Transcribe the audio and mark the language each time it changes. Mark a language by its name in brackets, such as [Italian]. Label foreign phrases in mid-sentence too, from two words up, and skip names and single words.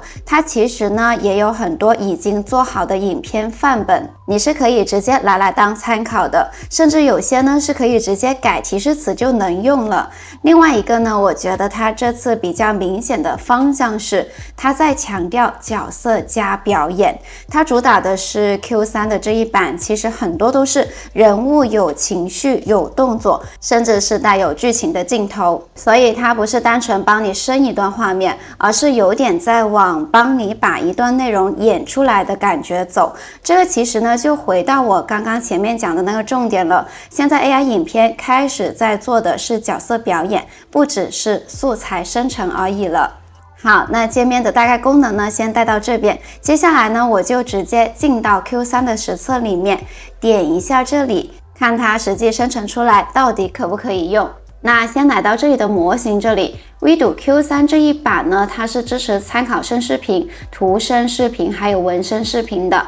[Chinese] 它其實呢也有很多已經做好的影片範本，你是可以直接拿來當參考的，甚至有些呢是可以直接改提示詞就能用了。另外一個呢，我覺得它這次比較明顯的方向是，它在強調角色加表演。它主打的是 Q3 的這一版，其實很多都是人物有情緒、有動作，甚至是帶有劇情的鏡頭，所以它不是單純幫你生一段畫面，而是有點在往幫你把一段內容演出來的感覺走。這個其實呢就回到我剛剛前面講的那個重點了，現在 AI 影片開始在做的是角色表演，不只是素材生成而已了。好，那界面的大概功能呢先带到這邊，接下來呢我就直接進到 Q3 的實測裡面，點一下這裡，看它實際生成出來到底可不可以用。那先來到這裡的模型這裡， WeDo Q3 這一版呢，它是支持參考生視頻、圖生視頻還有文生視頻的。